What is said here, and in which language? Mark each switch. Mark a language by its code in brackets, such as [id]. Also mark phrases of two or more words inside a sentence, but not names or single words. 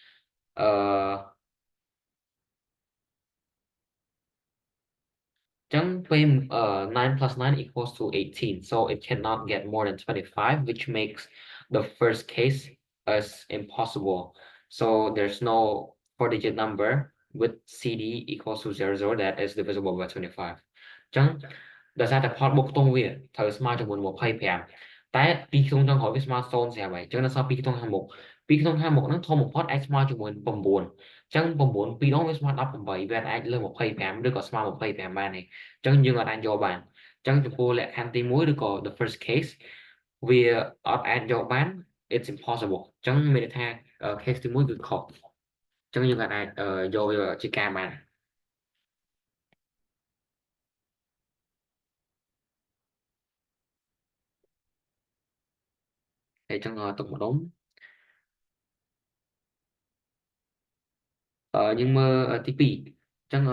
[en] 9 plus 9 equals to 18 so it cannot get more than 25 which makes the first case as impossible so there's no 4-digit number with CD equals to 00 that is divisible by 25 [km] ចឹងដោយសារតែផលបូកខ្ទង់វាត្រូវស្មើជាមួយ25តែពីរខ្ទង់ចុងក្រោយវាស្មើ0ស្រាប់ហើយចឹងនៅសល់ពីរខ្ទង់ខាងមុខពីរខ្ទង់ខាងមុខហ្នឹងធំបំផុតអាចស្មើជាមួយ9ចឹង9ពីរដងវាស្មើ18វាអាចលើ25ឬក៏ស្មើ25បានទេចឹងយើងអាចយកបានចឹងចំពោះលក្ខខណ្ឌទី1ឬក៏ [en] the first case [km] វាអត់អាចយកបាន [en] it's impossible [km] ចឹងមានន័យថា case ទី1គឺខុសចឹងយើងអាចយកវាជាការបាន ហើយចឹងទុកម្ដុំយើងមើលទី2ចឹង